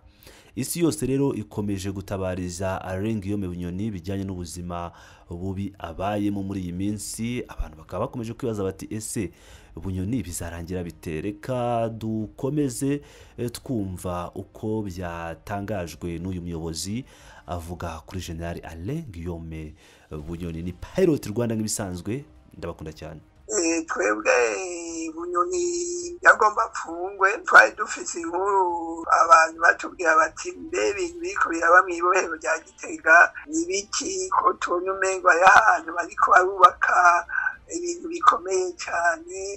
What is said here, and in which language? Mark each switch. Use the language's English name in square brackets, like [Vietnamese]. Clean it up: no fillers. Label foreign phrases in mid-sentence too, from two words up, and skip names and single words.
[Kinyarwanda] Isi yose rero ikomeje gutabariza Alain Guillaume Bunyoni bijyanye n'ubuzima bubi abayemo muri iyi minsi. Abantu bakaba bakomeje kwibaza bati ese Bunyoni bizarangira bite? Reka dukomeze twumva uko byatangajwe n'uyu muyobozi avuga kuri General Alain Guillaume Bunyoni. Ni Pilot Rwanda nk'ibisanzwe, ndabakunda cyane. [Rundi] Twebwe Bunyoni yagomba apfungwe. Twari dufise inkuru abantu batubwira bati mbe ibintu biriko biraba mw'ibohero rya Gitega ni biki, ko tubona umengo ari ahantu bariko barubaka ibintu bikomeye cyane.